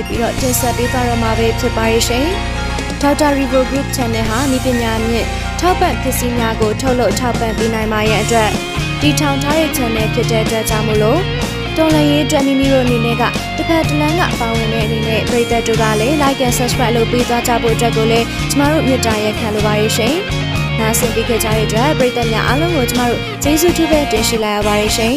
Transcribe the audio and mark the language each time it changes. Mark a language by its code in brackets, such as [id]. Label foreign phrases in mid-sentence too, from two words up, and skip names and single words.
[my] ပြီးတော့တင်ဆက်ပေးသွားတော့မှာပဲဖြစ်ပါရဲ့ရှင်ဒေါက်တာ Rivo Group Channel ဟာဤပညာမြင့်ထောက်ပံ့ပစ္စည်းများကိုထုတ်လုပ်ထောက်ပံ့ပေးနိုင်ပါရဲ့အတွက်တည်ထောင်ထားတဲ့ channel ဖြစ်တဲ့အတွက်ကြောင့်မို့လို့တော်လှန်ရေးအတွက်မိမိတို့အနေနဲ့ကတစ်ဖက်တစ်လမ်းကပါဝင်တဲ့အနေနဲ့ပရိသတ်တို့ကလည်း [en] like and subscribe [my] လုပ်ပေးသွားကြဖို့အတွက်ကိုလည်းကျမတို့မြတ်တာရက်ခံလိုပါရဲ့ရှင်။နားဆင်ပေးခဲ့ကြတဲ့အတွက်ပရိသတ်များအားလုံးကိုကျမတို့ကျေးဇူးထူးပဲတင်ရှိလိုက်ရပါတယ်ရှင်။